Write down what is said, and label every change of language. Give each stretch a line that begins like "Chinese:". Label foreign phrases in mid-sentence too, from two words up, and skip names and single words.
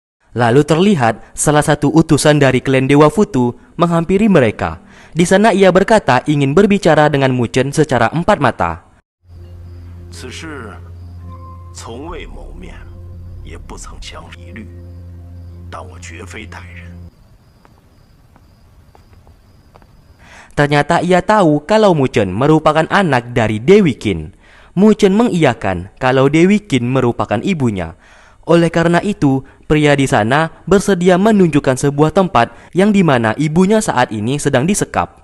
Indonesian: Lalu terlihat salah satu utusan dari klan Dewa Futu menghampiri mereka. Di sana ia berkata ingin berbicara dengan Mu Chen secara empat mata.
Chinese: 此事从未谋面，也不曾相疑虑，但我绝非歹人。
Indonesian: Ternyata ia tahu kalau Mu Chen merupakan anak dari Dewi Qin. Mu Chen mengiyakan kalau Dewi Qin merupakan ibunya. Oleh karena itu, pria di sana bersedia menunjukkan sebuah tempat yang dimana ibunya saat ini sedang disekap.